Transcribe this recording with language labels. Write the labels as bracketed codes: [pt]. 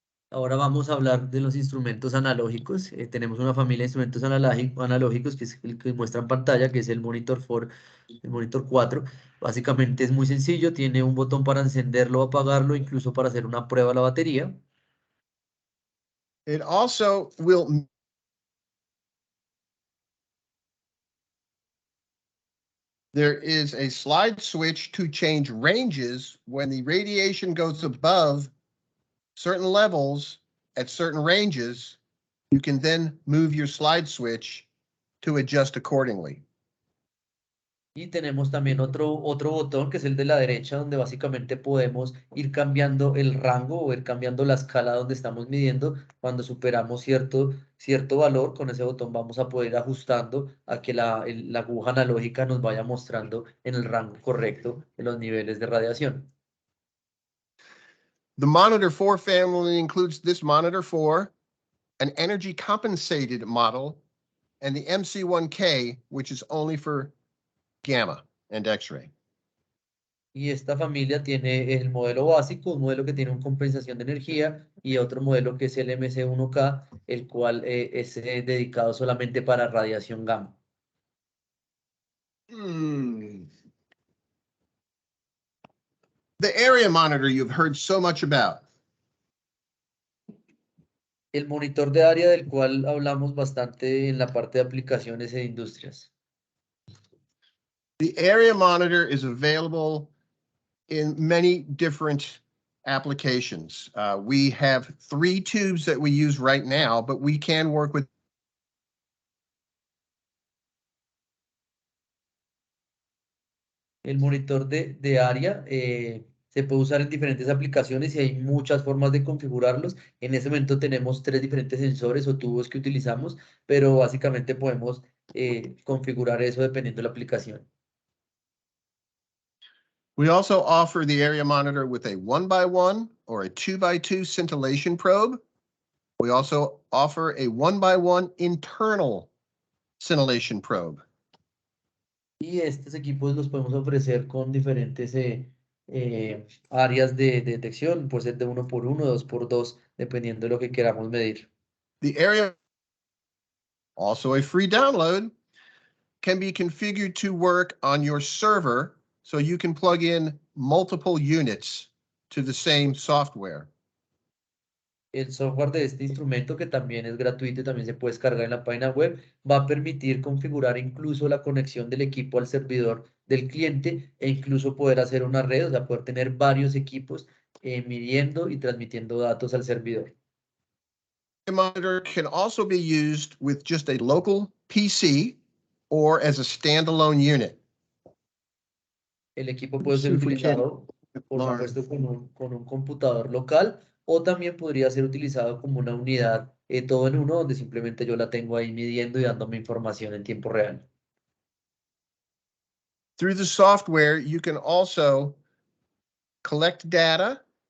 [es] Ahora vamos a hablar de los instrumentos analógicos. Tenemos una familia de instrumentos analógicos que es el que muestra en pantalla, que es el monitor 4, el monitor 4. Básicamente es muy sencillo, tiene un botón para encenderlo o apagarlo, incluso para hacer una prueba a la batería. [en] It also will there is a slide switch to change ranges when the radiation goes above certain levels at certain ranges. You can then move your slide switch to adjust accordingly. [es] Y tenemos también otro botón que es el de la derecha, donde básicamente podemos ir cambiando el rango o ir cambiando la escala donde estamos midiendo. Cuando superamos cierto valor, con ese botón vamos a poder ir ajustando a que la aguja analógica nos vaya mostrando en el rango correcto de los niveles de radiación. [en] The Monitor 4 family includes this Monitor 4, an energy compensated model, and the MC1K, which is only for gamma and X-ray. [es] Y esta familia tiene el modelo básico, un modelo que tiene una compensación de energía y otro modelo que es el MC1K, el cual es dedicado solamente para radiación gamma. [en] The area monitor you've heard so much about. [es] El monitor de área del cual hablamos bastante en la parte de aplicaciones e industrias. [en] The area monitor is available in many different applications. We have 3 tubes that we use right now, but we can work with [es] El monitor de área se puede usar en diferentes aplicaciones y hay muchas formas de configurarlos. En ese momento tenemos 3 diferentes sensores o tubos que utilizamos, pero básicamente podemos configurar eso dependiendo de la aplicación. [en] We also offer the area monitor with a 1x1 or a 2x2 scintillation probe. We also offer a 1x1 internal scintillation probe. [es] Y estos equipos los podemos ofrecer con diferentes áreas de detección, puede ser de 1x1, 2x2, dependiendo de lo que queramos medir. [en] The area, also a free download, can be configured to work on your server so you can plug in multiple units to the same software. [es] El software de este instrumento, que también es gratuito y también se puede descargar en la página web, va a permitir configurar incluso la conexión del equipo al servidor del cliente e incluso poder hacer una red, o sea, poder tener varios equipos midiendo y transmitiendo datos al servidor. [en] The monitor can also be used with just a local PC or as a standalone unit. [es] El equipo puede ser [en] See if we can- [es] utilizado, por supuesto, con un computador local o también podría ser utilizado como una unidad todo en uno, donde simplemente yo la tengo ahí midiendo y dándome información en tiempo real. [en] Through the software, you can also collect data.